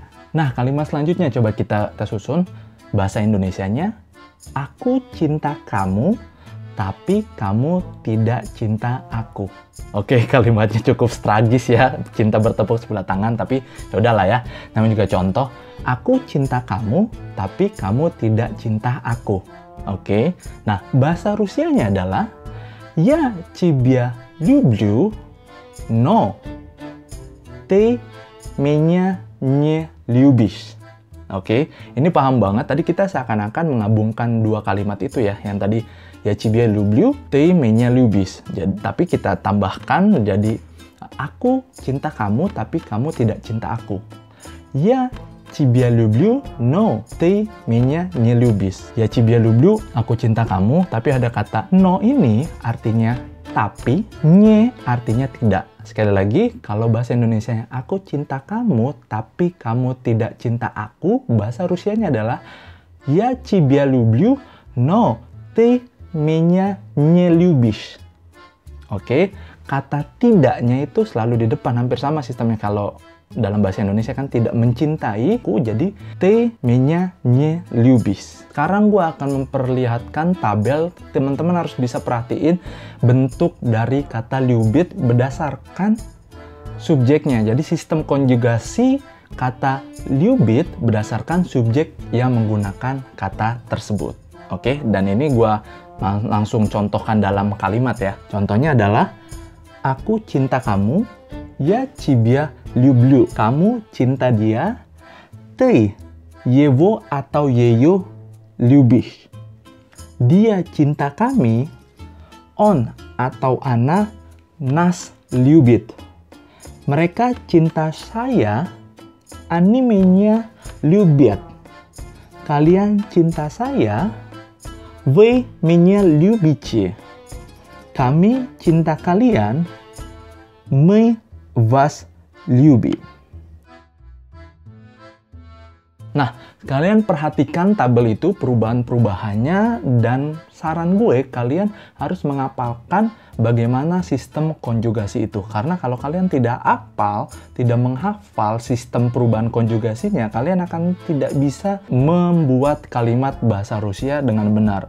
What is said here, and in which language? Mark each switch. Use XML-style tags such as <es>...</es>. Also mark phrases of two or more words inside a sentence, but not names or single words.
<id>Nah, kalimat selanjutnya coba kita susun. Bahasa Indonesianya, aku cinta kamu, tapi kamu tidak cinta aku. Oke, kalimatnya cukup tragis ya, cinta bertepuk sebelah tangan, tapi yaudahlah ya. Namanya juga contoh, aku cinta kamu, tapi kamu tidak cinta aku. Oke, nah bahasa Rusianya adalah</id> <ru>я тебя люблю, но ты меня не любишь.</ru> <id>Oke, ini paham banget. Tadi kita seakan-akan menggabungkan dua kalimat itu ya, yang tadi</id> <ru>я тебя люблю, ты меня любишь.</ru> <id>Tapi kita tambahkan menjadi aku cinta kamu, tapi kamu tidak cinta aku.</id> <ru>Я тебя люблю, но ты меня не любишь. Я тебя люблю,</ru> <id>aku cinta kamu, tapi ada kata no ini artinya tapi, не artinya tidak. Sekali lagi, kalau bahasa Indonesianya aku cinta kamu, tapi kamu tidak cinta aku, bahasa Rusianya adalah</id> <ru>я тебя люблю, но ты меня не любишь.</ru> <id>Oke, kata tidaknya itu selalu di depan, hampir sama sistemnya kalau dalam bahasa Indonesia kan tidak mencintaiku, jadi</id> <ru>ты меня не любишь.</ru> <id>Sekarang gue akan memperlihatkan tabel. Teman-teman harus bisa perhatiin bentuk dari kata любит berdasarkan subjeknya. Jadi sistem konjugasi kata любит berdasarkan subjek yang menggunakan kata tersebut. Oke, dan ini gue langsung contohkan dalam kalimat ya. Contohnya adalah, aku cinta kamu,</id> <ru>я тебя люблю.</ru> <id>Kamu cinta dia,</id> <ru>ты его atau ее любишь.</ru> <id>Dia cinta kami,</id> <ru>он atau она нас любит.</ru> <id>Mereka cinta saya,</id> <ru>они меня любят.</ru> <id>Kalian cinta saya,</id> <ru>вы меня любите.</ru> <id>Kami cinta kalian,</id> <ru>мы вас любим.</ru> <id>Nah, kalian perhatikan tabel itu, perubahan-perubahannya, dan saran gue, kalian harus menghafalkan bagaimana sistem konjugasi itu. Karena kalau kalian tidak hafal, tidak menghafal sistem perubahan konjugasinya, kalian akan tidak bisa membuat kalimat bahasa Rusia dengan benar.</id>